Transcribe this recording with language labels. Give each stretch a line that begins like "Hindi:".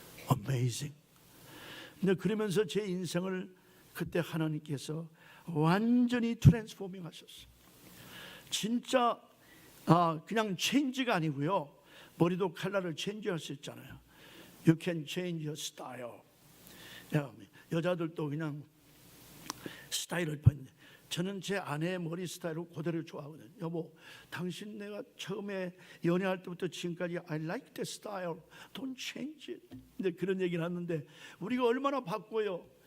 English: Amazing.
Korean: 근데 그러면서 제 인생을 그때 하나님께서 완전히 트랜스포밍 하셨어요. 진짜 그냥 체인지가 아니고요, 머리도 컬러를 체인지할 수 있잖아요.
English: You can change your style.
Korean: 여자들도 그냥 스타일을 바꾸는데 저는 제 아내의 머리 스타일을 그대로 좋아하거든요. 여보, 당신 내가 처음에 연애할 때부터 지금까지
English: I like the style. Don't change it.
Korean: 근데 그런 얘기를 하는데 우리가 얼마나 바꿔요.